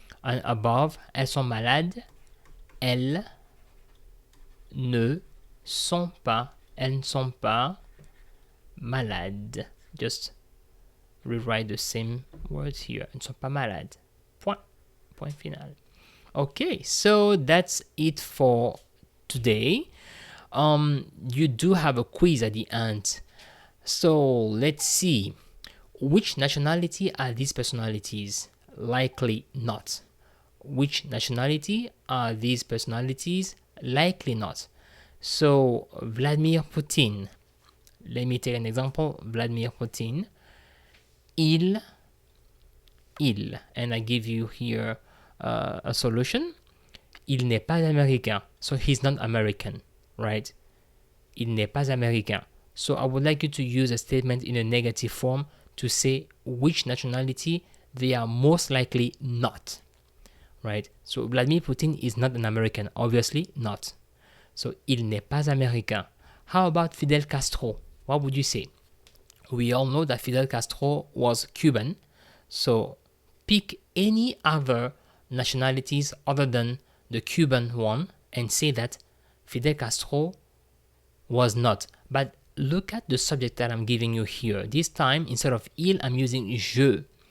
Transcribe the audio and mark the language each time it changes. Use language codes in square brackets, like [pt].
[en] And above, [fr] elles sont malades. Elles ne sont pas. Elles ne sont pas malades. [en] Just rewrite the same words here. [fr] Elles ne sont pas malades. Point. Point final. [en] Okay, so that's it for today. You do have a quiz at the end. So let's see. Which nationality are these personalities? Likely not. Which nationality are these personalities? Likely not. So, Vladimir Putin. Let me take an example. Vladimir Putin. Il. And I give you here a solution. [fr] Il n'est pas américain. [en] So, he's not American, right? [fr] Il n'est pas américain. [en] So, I would like you to use a statement in a negative form to say which nationality they are most likely not, right? So Vladimir Putin is not an American, obviously not. [fr] So il n'est pas américain. [en] How about Fidel Castro? What would you say? We all know that Fidel Castro was Cuban, so pick any other nationalities other than the Cuban one and say that Fidel Castro was not. But look at the subject that I'm giving you here. This time, instead of il, I'm using je.